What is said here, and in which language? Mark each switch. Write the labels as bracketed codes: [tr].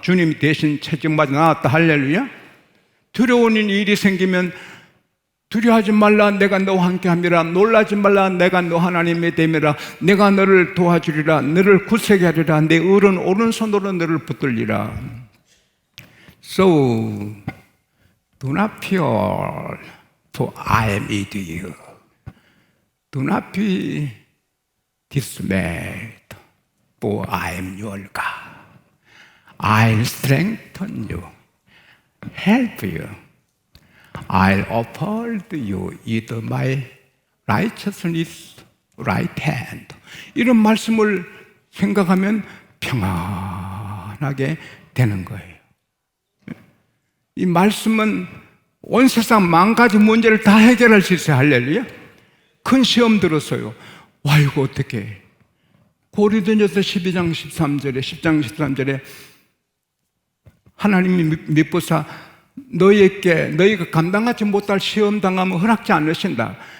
[ko] 주님이 대신 채찍 맞아 나았다. 할렐루야. 두려운 일이 생기면 두려워하지 말라. 내가 너와 함께함이라. 놀라지 말라. 내가 너 하나님의 됨이라. 내가 너를 도와주리라. 너를 굳세게 하리라. 내 의로운 오른손으로 너를 붙들리라. [en] So do not fear, for I am with you. Do not be dismayed, for I am your God. I'll strengthen you, help you. I'll uphold you with my righteousness right hand. [ko] 이런 말씀을 생각하면 평안하게 되는 거예요. 이 말씀은 온 세상 만 가지 문제를 다 해결할 수 있어요. 할렐루야. 큰 시험 들었어요. 와 이거 어떻게? 고린도전서 12장 13절에 10장 13절에 하나님이 미쁘사 너희가 감당하지 못할 시험 당하면 허락지 않으신다.